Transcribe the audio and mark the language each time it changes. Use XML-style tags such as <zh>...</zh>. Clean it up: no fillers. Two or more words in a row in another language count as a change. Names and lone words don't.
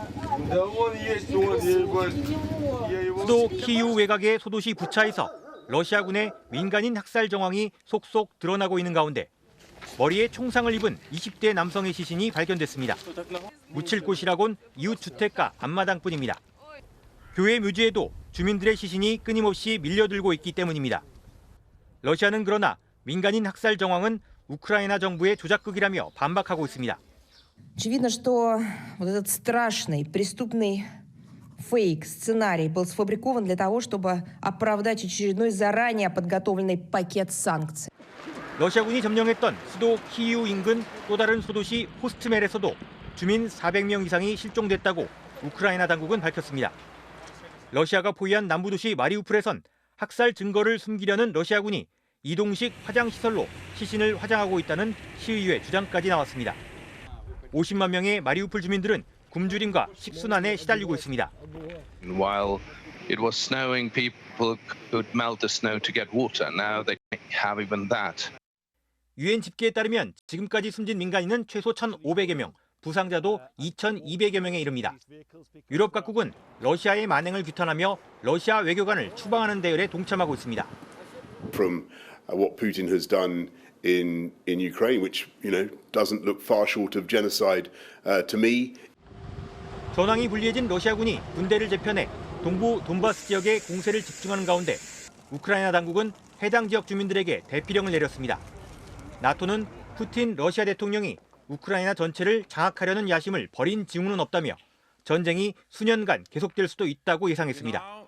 <ko>수도 키이우 외곽의 소도시 부차에서 러시아군의 민간인 학살 정황이 속속 드러나고 있는 가운데 머리에 총상을 입은 20대 남성의 시신이 발견됐습니다. 묻힐 곳이라곤 이웃 주택가 앞마당뿐입니다. 교회 묘지에도 주민들의 시신이 끊임없이 밀려들고 있기 때문입니다. 러시아는 그러나 민간인 학살 정황은 우크라이나 정부의 조작극이라며 반박하고 있습니다.</ko> <ru>Очевидно, что вот этот страшный преступный фейк, сценарий был сфабрикован для того, чтобы оправдать очередной заранее подготовленный пакет санкций.</ru> <ko>러시아군이 점령했던 수도 키이우 인근 또 다른 소도시 호스트멜에서도 주민 400명 이상이 실종됐다고 우크라이나 당국은 밝혔습니다. 러시아가 포위한 남부도시 마리우폴에선 학살 증거를 숨기려는 러시아군이 이동식 화장시설로 시신을 화장하고 있다는 시의회 주장까지 나왔습니다. 50만 명의 마리우폴 주민들은 굶주림과 식순환에 시달리고 있습니다.</ko> <en>While it was snowing, people could melt the snow to get water. Now they have even that.</en> <ko>유엔 집계에 따르면 지금까지 숨진 민간인은 최소 1,500여 명, 부상자도 2,200여 명에 이릅니다. 유럽 각국은 러시아의 만행을 규탄하며 러시아 외교관을 추방하는 대열에 동참하고 있습니다.</ko> <en>From what Putin has done in Ukraine, which doesn't look far short of genocide to me.</en> <ko>전황이 불리해진 러시아군이 군대를 재편해 동부 돈바스 지역에 공세를 집중하는 가운데 우크라이나 당국은 해당 지역 주민들에게 대피령을 내렸습니다. 나토는 푸틴 러시아 대통령이 우크라이나 전체를 장악하려는 야심을 버린 징후는 없다며 전쟁이 수년간 계속될 수도 있다고 예상했습니다.</ko>